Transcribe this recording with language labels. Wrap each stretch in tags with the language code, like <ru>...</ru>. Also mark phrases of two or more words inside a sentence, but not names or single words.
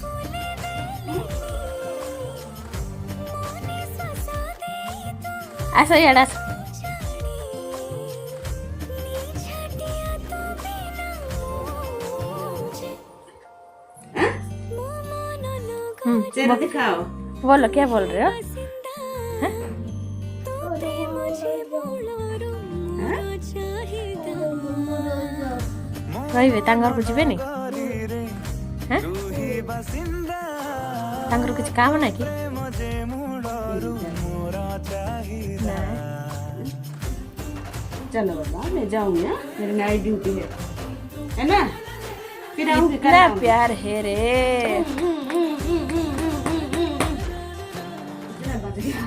<hi>ऐसा ही अड़ा चेहरा दिखाओ। बोलो, क्या बोल रहे हो?</hi> <or>ରହିବେ ତାଙ୍କ ଘରକୁ ଯିବେନି? ତାଙ୍କର କିଛି କାମ ନାହିଁ କି?</or> <hi>चलो बाबा, मैं जाऊंगी, मेरी</hi> <en>night duty</en> <hi>है ना। फिर आऊंगी, कल इतना आऊंगी। प्यार है रे। कितना बज गया?</hi>